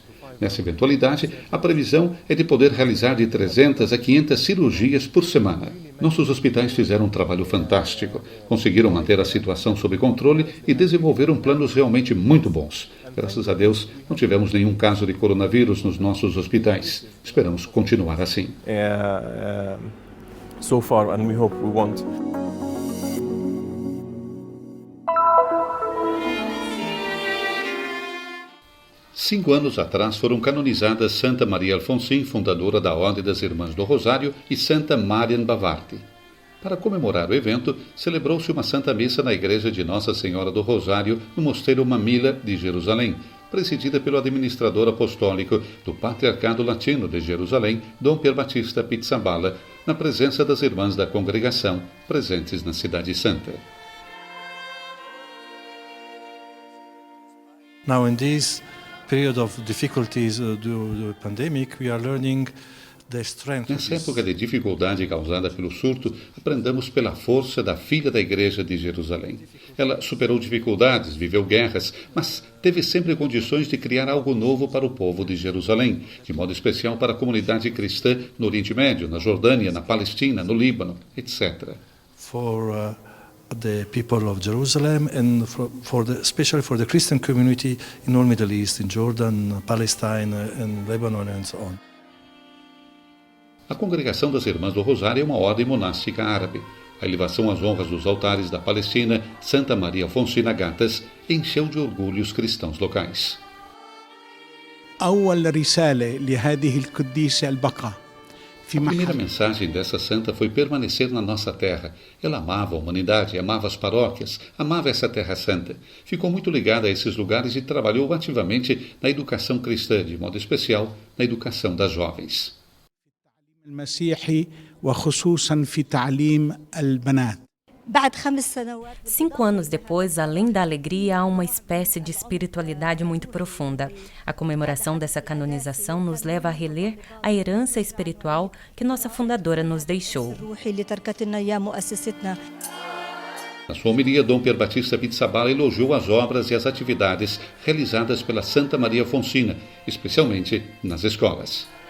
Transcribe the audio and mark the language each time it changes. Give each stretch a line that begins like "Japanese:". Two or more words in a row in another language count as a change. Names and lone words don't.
Portuguese: Nessa eventualidade, a previsão é de poder realizar de 300 a 500 cirurgias por semana. Nossos hospitais fizeram um trabalho fantástico, conseguiram manter a situação sob controle e desenvolveram planos realmente muito bons. Graças a Deus, não tivemos nenhum caso de coronavírus nos nossos hospitais. Esperamos continuar assim.
English: So far, and we hope we won't.
Portuguese: Cinco anos atrás foram canonizadas Santa Maria Alfonsin, fundadora da Ordem das Irmãs do Rosário, e Santa Marian Bavardi. Para comemorar o evento, celebrou-se uma Santa Missa na Igreja de Nossa Senhora do Rosário, no Mosteiro Mamila de Jerusalém, presidida pelo administrador apostólico do Patriarcado Latino de Jerusalém, Dom Pier Batista Pizzaballa, na presença das irmãs da congregação presentes na Cidade Santa.
English: Now in this period of difficulties due to the pandemic, we are learning the strength.
Portuguese: Nessa época de dificuldade causada pelo surto, aprendemos pela força da filha da Igreja de Jerusalém. Ela superou dificuldades, viveu guerras, mas teve sempre condições de criar algo novo para o povo de Jerusalém, de modo especial para a comunidade cristã no Oriente Médio, na Jordânia, na Palestina, no Líbano, etc.
English: For the people of Jerusalem and especially for the Christian community in all Middle East, in Jordan, Palestine and Lebanon and so on.
Portuguese: A Congregação das Irmãs do Rosário é uma ordem monástica árabe. A elevação às honras dos altares da Palestina, Santa Maria Alfonsin Agatas, encheu de orgulho os cristãos locais.
Arabic: أول رسالة لهذه القديسة البقاء.
Portuguese: A primeira mensagem dessa santa foi permanecer na nossa terra. Ela amava a humanidade, amava as paróquias, amava essa terra santa. Ficou muito ligada a esses lugares e trabalhou ativamente na educação cristã, de modo especial na educação das jovens.
Arabic: المسيحي وخصوصا في تعليم البنات.
Portuguese: 5 anos depois, além da alegria, há uma espécie de espiritualidade muito profunda. A comemoração dessa canonização nos leva a reler a herança espiritual que nossa fundadora nos deixou. Na sua homilia, Dom Pier Batista Pizzaballa elogiou as obras e as atividades realizadas pela Santa Maria Fonsina, especialmente nas escolas.